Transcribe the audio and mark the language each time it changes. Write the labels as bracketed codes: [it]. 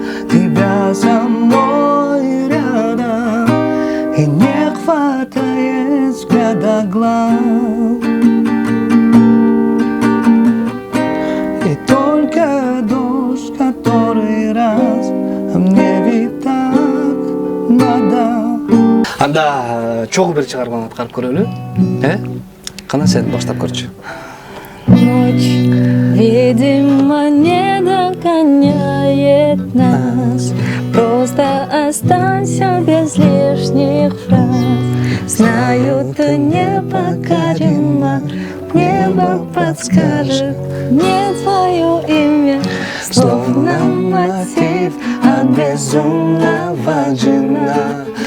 [ru] Тебя со мной рядом, и не хватает взгляда глаз. И только дождь, который раз, а мне ведь так надо. [ky] Анда чогуу бир чыгарманы аткарып көрөлү, Кана сен баштап көрчү. [ru] Ночь, видимо, не догоняет нас. Просто останься без лишних фраз. Знаю, ты непокорима, небо подскажет мне твое имя, словно мотив от безумного джина.